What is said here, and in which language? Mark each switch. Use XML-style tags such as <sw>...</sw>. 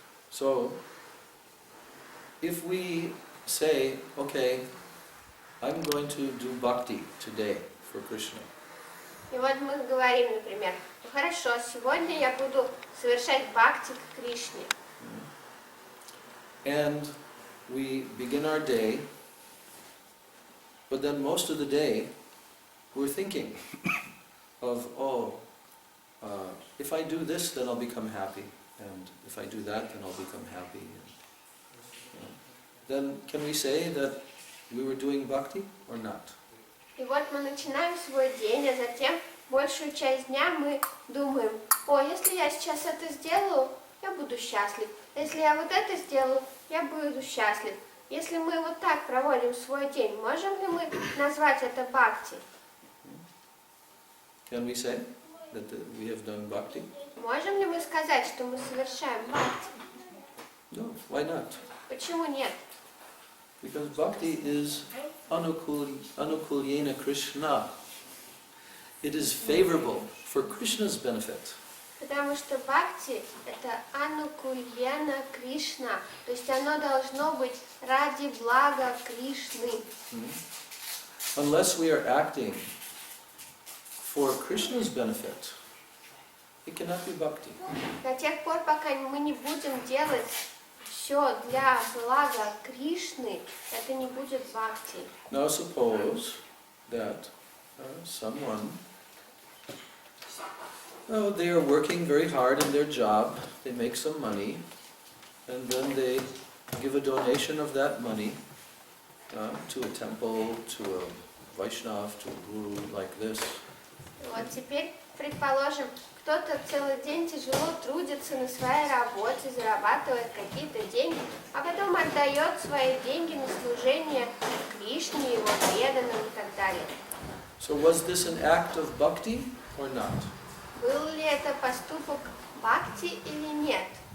<en>So, if we say, okay, I'm going to do bhakti today for Krishna.</en> <ru>И вот мы говорим, например, ну хорошо, сегодня я буду совершать бхакти к Кришне.</ru> <en>And we begin our day, but then most of the day we're thinking of, if I do this, then I'll become happy, and if I do that, then I'll become happy. And, then can we say that we were doing bhakti or not?</en> <ru>И вот мы начинаем свой день, а затем большую часть дня мы думаем, о, если я сейчас это сделаю, я буду счастлив. Если я вот это сделаю, я буду счастлив. Если мы вот так проводим свой день, можем ли мы назвать это бхакти?</ru> <en>Can we say that we have done bhakti?</en> <ru>Можем ли мы сказать, что мы совершаем бхакти?</ru> <en>No, why not?</en> <ru>Почему нет?</ru> <en>Because bhakti is anukulyena Krishna. It is favorable for Krishna's benefit.</en> <ru>Потому что бхакти — это анукульена Кришна, то есть оно должно быть ради блага Кришны.</ru> <en>Unless we are acting for Krishna's benefit, it cannot be bhakti.</en> <ru>До тех пор, пока мы не будем делать все для блага Кришны, это не будет бхакти.</ru> <en>Now suppose that someone, they are working very hard in their job, they make some money, and then they give a donation of that money to a temple, to a Vaishnava, to a guru like this.</en> <ru>Вот теперь, предположим, кто-то целый день тяжело трудится на своей работе, зарабатывает какие-то деньги, а потом отдает свои деньги на служение Кришне, его преданным и так далее.</ru> <en>So was this an act of bhakti or not?</en> <ru>Был ли это поступок бхакти или нет?</ru>